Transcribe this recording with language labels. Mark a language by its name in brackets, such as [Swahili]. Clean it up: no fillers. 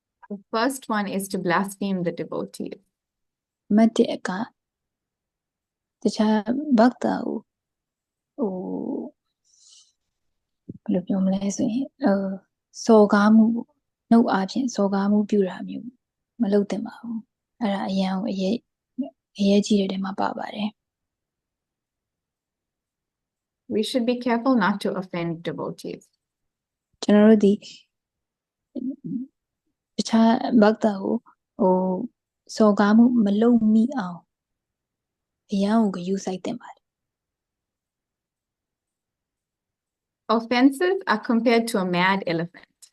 [English] The first one is to blaspheme the devotees. [Burmese] မတ်တစ်ကတခြားဘဂ္ဂတာကိုဘယ်လိုပြောမလဲဆိုရင်စော်ကားမှုနှုတ်အားဖြင့်စော်ကားမှုပြုတာမျိုးမလုပ်သင့်ပါဘူးအဲ့ဒါအရန်ကိုအရေးကြီးတဲ့ထဲမှာပါပါတယ် [English] We should be careful not to offend devotees. [Burmese] ကျွန်တော်တို့ဒီတခြားဘဂ္ဂတာကိုစော်ကားမှုမလုပ်မိအောင်အရန်ကိုဂရုစိုက်သင့်ပါတယ် [English] Offenses are compared to a mad elephant.